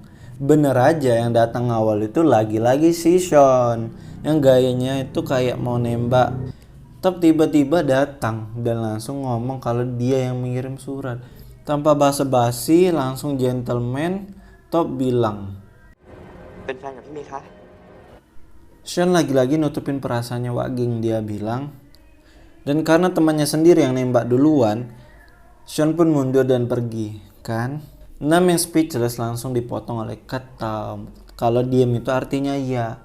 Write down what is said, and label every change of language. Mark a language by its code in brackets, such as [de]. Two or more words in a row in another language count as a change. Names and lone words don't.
[id] Bener aja yang datang awal itu lagi-lagi si Sean yang gayanya itu kayak mau nembak. Tapi tiba-tiba datang dan langsung ngomong kalau dia yang mengirim surat. Tanpa basa-basi langsung gentleman Top bilang, [th] เป็นแฟนกับพี่เมย์คะ [id] Sean lagi-lagi nutupin perasaannya Waging, dia bilang. Dan karena temannya sendiri yang nembak duluan, Sean pun mundur dan pergi, kan? Nam yang speechless langsung dipotong oleh kata kalau diam itu artinya iya.